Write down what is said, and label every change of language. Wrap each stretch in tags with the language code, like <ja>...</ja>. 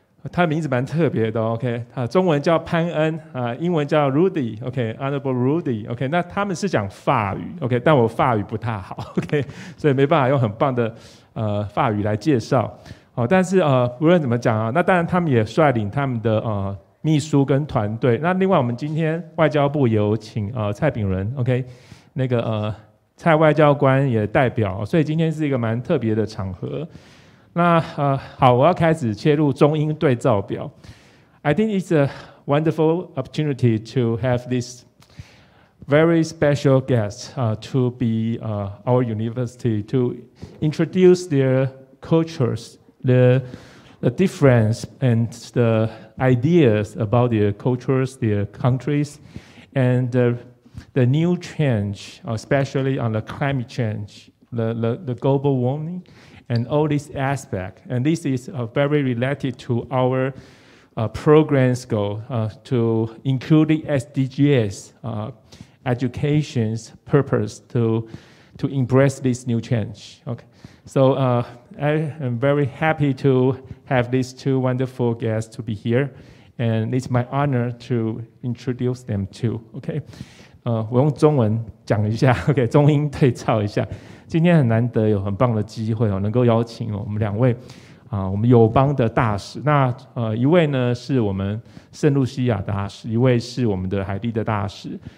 <zh>他名字蛮特别的 ，OK， 中文叫潘恩英文叫 Roudy，OK，Honorable Roudy，OK， 那他们是讲法语 ，OK， 但我法语不太好 ，OK， 所以没办法用很棒的法语来介绍，但是无论怎么讲那当然他们也率领他们的秘书跟团队，那另外我们今天外交部有请蔡炳仁 ，OK， 蔡外交官也代表，所以今天是一个蛮特别的场合。那好，我要开始切入中英对照表。</zh> <en>I think it's a wonderful opportunity to have this very special guest to be our university to introduce their cultures, the difference and the ideas about their cultures, their countries, and the new change, especially on the climate change, the global warming. And all these aspects, and this is very related to our program's goal to include the SDGs, education's purpose to embrace this new change. Okay, so I am very happy to have these 2 wonderful guests to be here, and it's my honor to introduce them too.</en> <zh>OK， 我用中文讲一下 ，OK， 中英对照一下。今天很难得有很棒的机会能够邀请我们2位我们友邦的大使。那一位呢是我们圣露西亚大使，一位是我们的海地的大使。</zh>